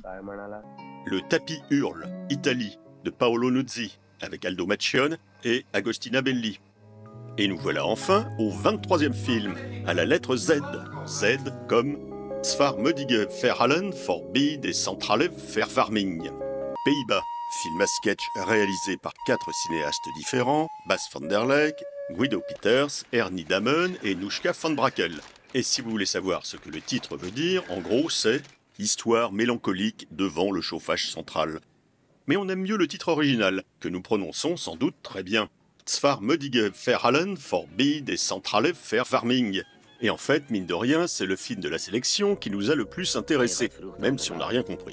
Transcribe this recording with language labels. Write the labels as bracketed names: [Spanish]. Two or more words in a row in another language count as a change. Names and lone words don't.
[French] Le tapis hurle, Italie, de Paolo Nuzzi, avec Aldo Macchione et Agostina Belli. Et nous voilà enfin au 23e film, à la lettre Z. Z comme Svarmödige Verhallen Forbi des Centrale Verwarming. Pays-Bas, film à sketch réalisé par 4 cinéastes différents, Bas van der Leek, Guido Peters, Ernie Damen et Noushka van Brakel. Et si vous voulez savoir ce que le titre veut dire, en gros c'est « Histoire mélancolique devant le chauffage central ». Mais on aime mieux le titre original, que nous prononçons sans doute très bien. Svarmödige Verhallen Forbi des Centrale Verwarming. Et en fait, mine de rien, c'est le film de la sélection qui nous a le plus intéressés, même si on n'a rien compris.